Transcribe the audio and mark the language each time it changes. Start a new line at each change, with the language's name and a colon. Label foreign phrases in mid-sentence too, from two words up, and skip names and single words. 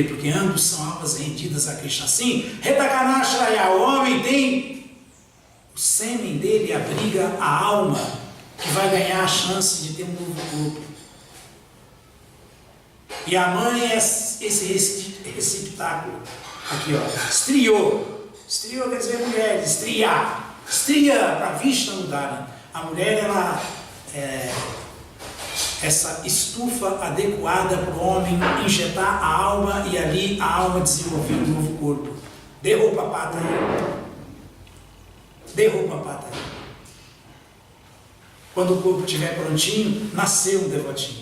Portuguese: Porque ambos são almas rendidas a Krishna. Assim, Retakanashraya, o homem tem o sêmen dele, abriga a alma que vai ganhar a chance de ter um novo corpo. E a mãe é esse receptáculo. Aqui, ó. Striyo. Striyo quer dizer mulher. Striya. Striya para Vishnu Mudana. A mulher, ela é essa estufa adequada para o homem injetar a alma e ali a alma desenvolver um novo corpo. Derruba a pata aí. Derruba a pata aí. Quando o corpo estiver prontinho, nasceu um devotinho.